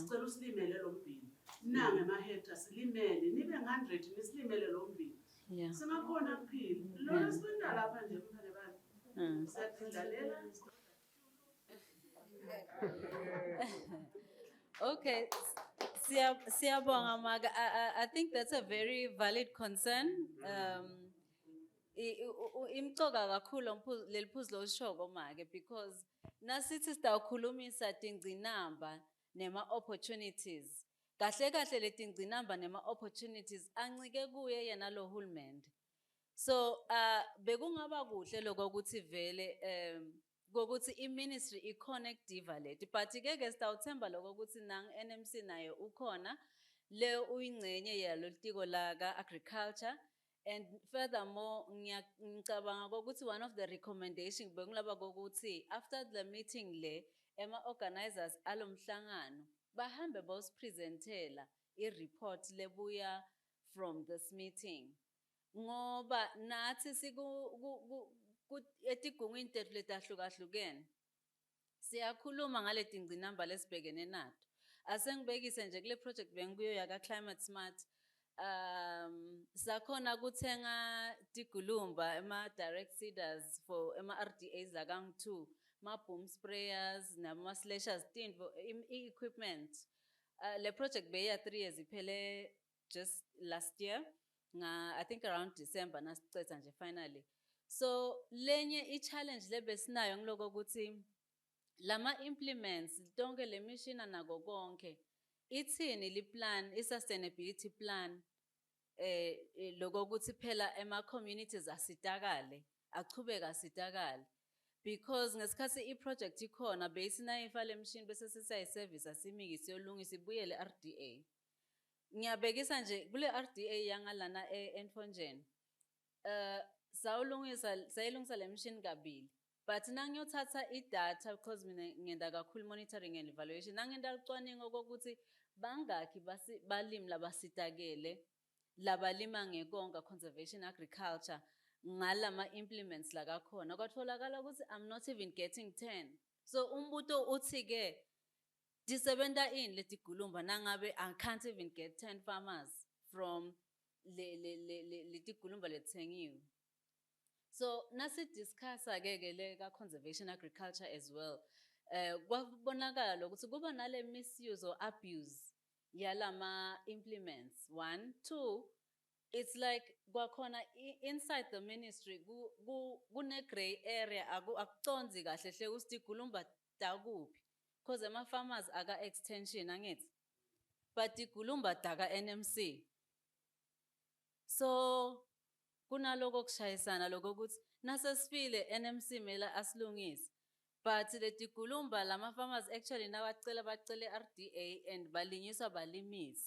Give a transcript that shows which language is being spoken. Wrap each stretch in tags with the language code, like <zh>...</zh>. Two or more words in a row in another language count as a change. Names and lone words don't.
<ss>Sicela usilimele lo mbila. Nange mahectare silimele nibe 100 nisilimele lo mbila. Singakhona kuphila. Lo sibenda lapha nje mphane bani. Siyadlalela. Okay, siyabonga Maga.</ss> <en>I think that's a very valid concern.</en> <ss>Imcoka kakhulu leliphuzu loshoko Maga because nasithi sitawukhulumisa tingcinamba nema opportunities. Kahle kahle letingcinamba nema opportunities ancike kuye yena lo hulumende. So bekungaba kuhle lokho ukuthi vele kokuthi i-ministry i-connect divalate but ke sitawuthemba lokho ukuthi nang NMC nayo ukhona le uyingcenye yalo litiko la agriculture.</ss> <en>And furthermore</en> <ss>ngicabanga ukuthi</ss> <en>one of the recommendations</en> <ss>bekungaba kokuthi</ss> <en>after the meeting</en> <ss>le organizers alomhlangano bahambe bospresentela i-report lebuya</ss> <en>from this meeting</en> <ss>ngoba nathi etigungwini tethu letahlukahlukene siyakhuluma ngale tingqinamba lesibhekene nato. Asengibekise nje kule project bengikuyo yaka Climate Smart. Sakhona kuthenga tigulumba</ss> <en>direct seeders for RDAs</en> <ss>lakang 2,</ss> <en>boom sprayers</en> <ss>nama slashers tinto equipment. Le project beya 3 years iphele</ss> <en>just last year. I think around December</en> <ss>nasicetha nje finally. So lenye challenge lebesinayo ngiloko ukuthi lama implements tonke le mission nako konke ithini li plan</ss> <en>sustainability plan</en> <ss>loko ukuthi phela communities asitakale achubeka sitakale because ngesikhathi project ikhona besinayifa le machine bese sisiya service asimiki siyolungisa ibuyele RDA. Ngiyabekisa nje kule RDA yangalana eNfonjeni sayilungisa le machine kabili but nangiyothatha idata because mina ngenda kakhulu</ss> <en>monitoring and evaluation</en> <ss>nangenda licwaningo kokuthi bangakhi balimi labasitakele labalima ngekonga</ss> <en>conservation agriculture</en> <ss>ngalama implements lakakhona kwatholakala ukuthi</ss> <en>I'm not even getting 10.</en> <ss>So umbuto uthi ke disebenta in letigulumba nangabe</ss> <en>I can't even get 10 farmers from</en> <ss>letigulumba lethengiwe. So nasi discuss ke le ka</ss> <en>conservation agriculture as well.</en> <ss>Kwabonakala ukuthi kuba nale</ss> <en>misuse or abuse</en> <ss>yalama implements. 1, 2,</ss> <en>it's like</en> <ss>kwakhona</ss> <en>inside the ministry</en> <ss>kune</ss> <en>gray area</en> <ss>akuconzi kahle hle ukuthi igulumba takuphi because ama farmers aka extension angithi but igulumba taka NMC. So kunaloko kushayisana lokho ukuthi nasesifile NMC mela asilungise but letigulumba lama farmers actually bacele RDA and balinyiswa balimisi.</ss>